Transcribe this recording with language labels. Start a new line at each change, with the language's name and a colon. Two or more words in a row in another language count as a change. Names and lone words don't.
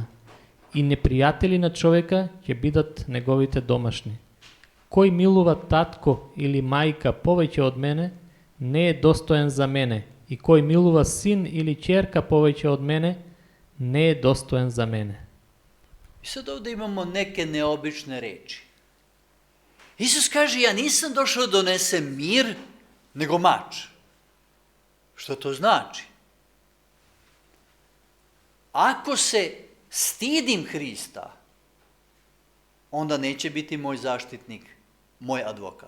Macedonian: И непријатели на човека ќе бидат неговите домашни. Кој милува татко или мајка повеќе од мене, не е достоен за мене. И кој милува син или ќерка повеќе од мене, не е достоен за мене.
Serbian: I sad ovdje imamo neke neobične reči. Isus kaže, ja nisam došao da donesem mir, nego mač. Što to znači? Ako se stidim Hrista, onda neće biti moj zaštitnik, moj advokat.